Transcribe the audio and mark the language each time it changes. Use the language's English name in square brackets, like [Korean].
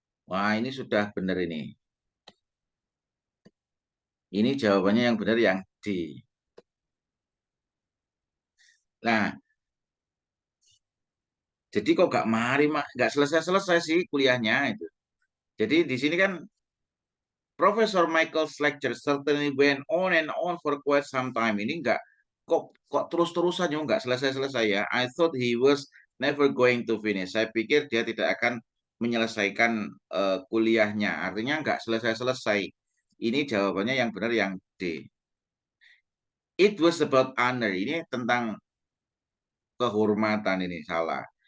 [Indonesian] Wah, ini sudah benar ini. Ini jawabannya yang benar yang D. Nah, jadi kok nggak selesai-selesai sih kuliahnya itu. Jadi di sini kan [English] Professor Michael's lecture certainly went on and on for quite some time. [Indonesian] Ini kok terus-terusan nggak selesai-selesai ya. [English] I thought he was never going to finish. [Indonesian] Saya pikir dia tidak akan menyelesaikan kuliahnya. Artinya nggak selesai-selesai. Ini jawabannya yang benar yang D. [English] It was about honor. [Indonesian] Ini tentang kehormatan, ini salah.